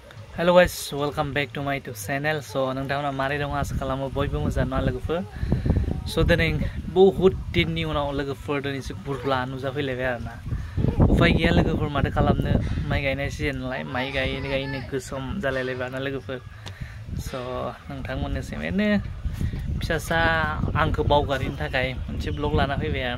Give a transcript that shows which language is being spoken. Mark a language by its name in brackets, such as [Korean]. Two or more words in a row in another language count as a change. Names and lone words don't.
[English] Hello guys, welcome back to my YouTube channel. [Bodo] So नोंथांमोना मारै दं आसा खालामो बयबो मोजां ना लोगोफोर। So दिनै बहुत दिननि उनाव लोगोफोर दिनैसो बुरला नुजाफैलायबाय आरोना। उफाय गैया लोगोफोर माथो खालामनो माइ गायनाय सिजन नालाय माइ गायनो गोसोम जालायलायबाय आरोना लोगोफोर। So नोंथांमोननिसिम एरैनो फिसासा आंखौ बावगारिनि थाखाय मोनसे ब्लग लाना फैबाय आरोना।